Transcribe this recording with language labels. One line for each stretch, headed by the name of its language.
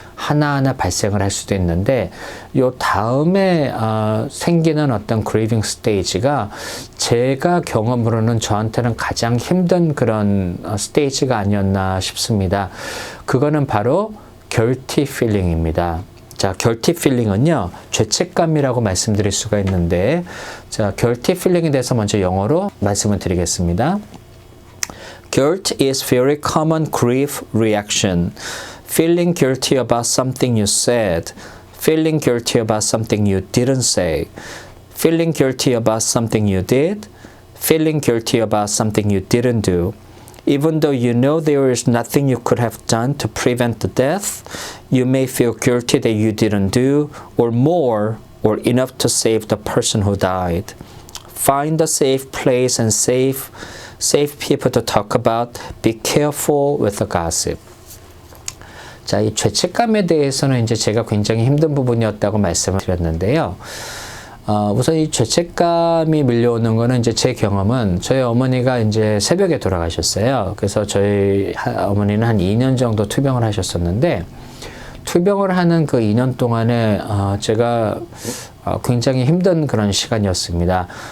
Korean: 하나하나 발생을 할 수도 있는데 요 다음에 생기는 어떤 그레이빙 스테이지가 제가 경험으로는 저한테는 가장 힘든 그런 스테이지가 아니었나 싶습니다. 그거는 바로
English: guilty feeling
Korean: 입니다. 자, guilty feeling은요, 죄책감이라고 말씀드릴 수가 있는데, 자, guilty feeling에 대해서 먼저 영어로 말씀을 드리겠습니다.
English: Guilt is very common grief reaction. Feeling guilty about something you said. Feeling guilty about something you didn't say. Feeling guilty about something you did. Feeling guilty about something you didn't do. Even though you know there is nothing you could have done to prevent the death, you may feel guilty that you didn't do, or more, or enough to save the person who died. Find a safe place and safe people to talk about. Be careful with the gossip.
Korean: 자, 이 죄책감에 대해서는 이제 제가 굉장히 힘든 부분이었다고 말씀을 드렸는데요. 우선 이 죄책감이 밀려오는 거는 이제 제 경험은 저희 어머니가 이제 새벽에 돌아가셨어요. 그래서 저희 어머니는 한 2년 정도 투병을 하셨었는데 투병을 하는 그 2년 동안에 제가 굉장히 힘든 그런 시간이었습니다.